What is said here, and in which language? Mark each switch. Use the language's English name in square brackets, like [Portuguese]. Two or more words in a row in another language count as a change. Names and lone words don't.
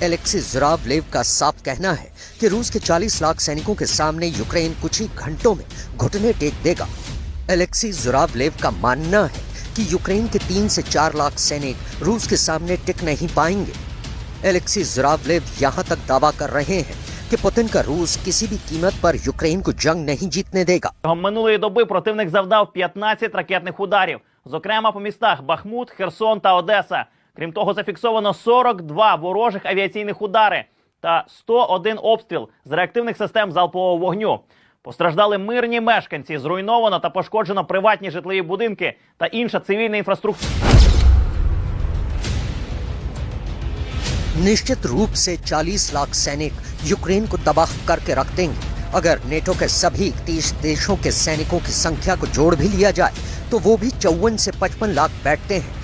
[Hindi] एलेक्सी ज़ुरावलेव का साफ कहना है कि रूस के 40 लाख सैनिकों के सामने यूक्रेन कुछ ही घंटों में घुटने टेक देगा। एलेक्सी ज़ुरावलेव का मानना है कि यूक्रेन के 3 से 4 लाख सैनिक रूस के सामने टिक नहीं पाएंगे। एलेक्सी ज़ुरावलेव यहाँ तक दावा कर रहे हैं कि पुतिन का रूस किसी भी कीमत पर यूक्रेन को जंग नहीं जीतने देगा। [Ukrainian] Минулої доби противник завдав 15 ракетних ударів, зокрема по містах Бахмут, Херсон та Одеса. Крім того, зафіксовано 42 ворожих авіаційних удари та 101 обстріл з реактивних систем залпового вогню. Постраждали мирні мешканці, зруйновано та пошкоджено приватні житлові будинки та інша цивільна інфраструктура. [Hindi] निश्चित रूप से 40 लाख सैनिक यूक्रेन को तबाह करके रख देंगे। अगर नेटो के सभी 30 देशों के सैनिकों की संख्या को जोड़ भी लिया जाए तो वो भी 54 से 55 लाख बैठते हैं।